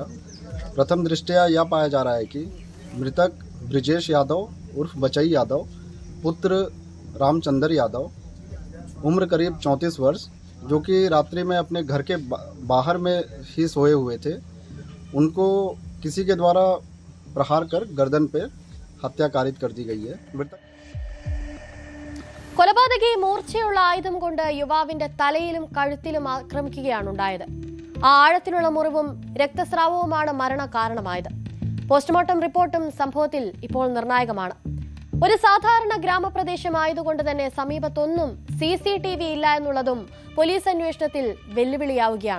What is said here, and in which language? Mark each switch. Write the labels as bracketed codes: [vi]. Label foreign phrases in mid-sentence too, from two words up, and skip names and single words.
[hi] प्रथम दृष्टया यह पाया जा रहा है कि मृतक ब्रिजेश यादव उर्फ बचई यादव पुत्र रामचंद्र यादव उम्र करीब 34 वर्ष, जो कि रात्रि में अपने घर के बाहर में ही सोए हुए थे, उनको किसी के द्वारा प्रहार कर गर्दन पर हत्या कारित कर दी गई है। [ml] കൊലപാതകി മൂർച്ചയുള്ള ആയുധം കൊണ്ട് യുവാവിന്റെ തലയിലും കഴുത്തിലും ആക്രമിക്കുകയാണ് ഉണ്ടായത്. ആ ആഴത്തിലുള്ള മുറിവും രക്തസ്രാവവുമാണ് മരണ കാരണമായത്. പോസ്റ്റ്മോർട്ടം റിപ്പോർട്ടും സംഭവത്തിൽ ഇപ്പോൾ നിർണായകമാണ്. ഒരു സാധാരണ ഗ്രാമപ്രദേശമായതുകൊണ്ട് തന്നെ സമീപത്തൊന്നും CCTV ഇല്ല എന്നുള്ളതും പോലീസ് അന്വേഷണത്തിൽ വെല്ലുവിളിയാവുകയാണ്.